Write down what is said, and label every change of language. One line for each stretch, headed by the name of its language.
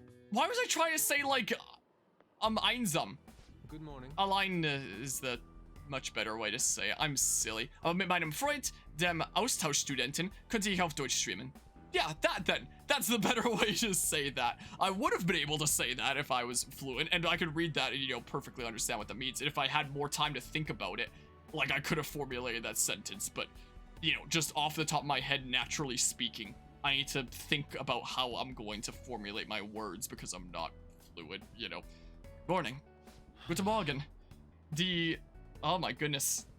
English: Why was I trying to say, like, einsam? Good morning. Allein is the much better way to say it. I'm silly.
German: Aber mit meinem Freund, dem Austauschstudenten, könnte ich auf Deutsch streamen.
English: Yeah, that then. That's the better way to say that. I would have been able to say that if I was fluent, and I could read that and, you know, perfectly understand what that means. And if I had more time to think about it, like, I could have formulated that sentence, but, you know, just off the top of my head, naturally speaking, I need to think about how I'm going to formulate my words because I'm not fluid, you know. Morning.
German: Guten Morgen.
English: Oh my goodness.